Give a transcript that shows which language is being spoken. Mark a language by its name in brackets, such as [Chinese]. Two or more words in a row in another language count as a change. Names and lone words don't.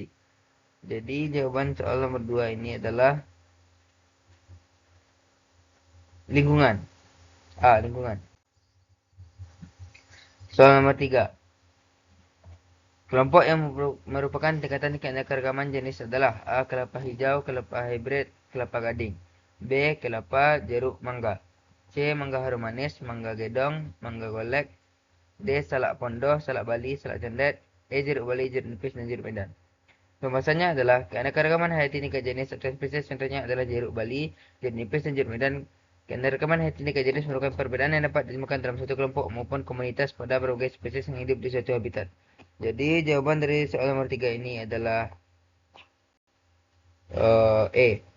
[Indonesian] Jadi jawaban soal nomor 2 ini adalah lingkungan. A. Lingkungan. Soal nomor 3. Kelompok yang merupakan tingkatan keanekaragaman jenis adalah A. Kelapa hijau, kelapa hybrid, kelapa gading. B. Kelapa, jeruk, mangga. C. Mangga harum manis, mangga gedong, mangga golek. D. Salak pondoh, salak Bali, salak condet. E. Jeruk Bali, jeruk nipis, dan jeruk medan. Pembahasannya adalah keanekaragaman hayati tingkat jenis atau spesies contohnya adalah jeruk Bali, jeruk nipis, dan jeruk medan. Keanekaragaman hayati tingkat jenis merupakan perbedaan yang dapat ditemukan dalam suatu kelompok maupun komunitas pada berbagai spesies yang hidup di suatu habitat. Jadi jawaban dari soal nomor 3 ini adalah E.